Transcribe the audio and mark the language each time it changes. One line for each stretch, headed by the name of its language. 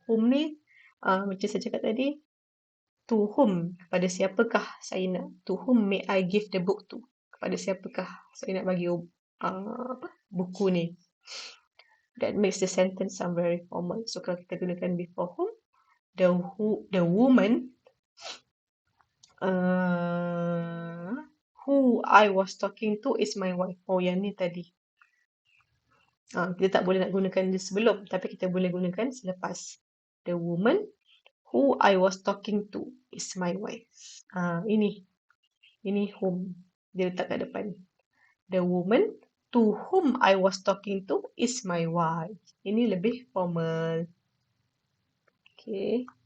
Malay: Whom ni, macam saya cakap tadi,
English: to whom, kepada siapakah saya nak, to whom may I give the book to,
Malay: kepada siapakah saya nak bagi buku ni.
English: That makes the sentence sound very formal.
Malay: So kalau kita gunakan
English: before whom, the woman who I was talking to is my wife.
Malay: Oh, yang ni tadi. Kita tak boleh nak gunakan dia sebelum, tapi kita boleh gunakan selepas.
English: The woman who I was talking to is my wife.
Malay: Ini whom dia letak kat depan.
English: The woman To whom I was talking to is my wife.
Malay: Ini lebih formal.
English: Okay.